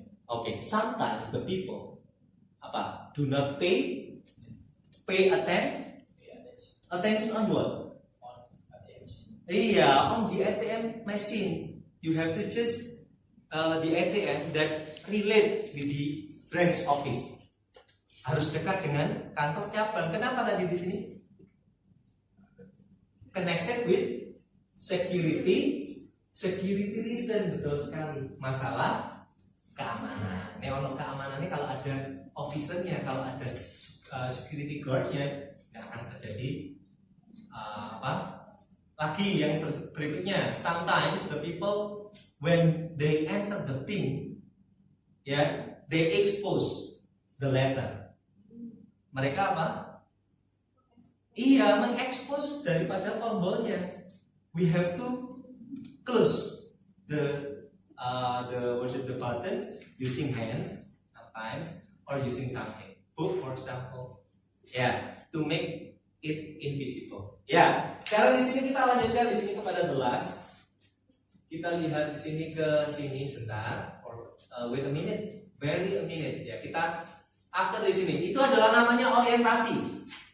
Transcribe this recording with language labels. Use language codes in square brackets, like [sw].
[en] Okay, sometimes the people do not pay attention on what? On the ATM machine. You have to choose the ATM that relate with the branch office. [id] Harus dekat dengan kantor cabang. Kenapa tadi di sini? [en] Connected with security reason, [id] betul sekali. Masalah keamanan. Ono keamanan ini kalau ada officernya, kalau ada security guardnya, nggak akan terjadi lagi yang berikutnya. [en] Sometimes the people when they enter the pin, they expose the letter. [id] Mereka mengekspos daripada tombolnya. [en] We have to close the buttons using hands sometimes or using something, book for example, to make it invisible. [id] Ya, sekarang di sini kita lanjutkan di sini kepada the last. Kita lihat di sini ke sini sebentar. [en] Wait a minute, very a minute. [id] Ya, kita after di sini. Itu adalah namanya orientasi.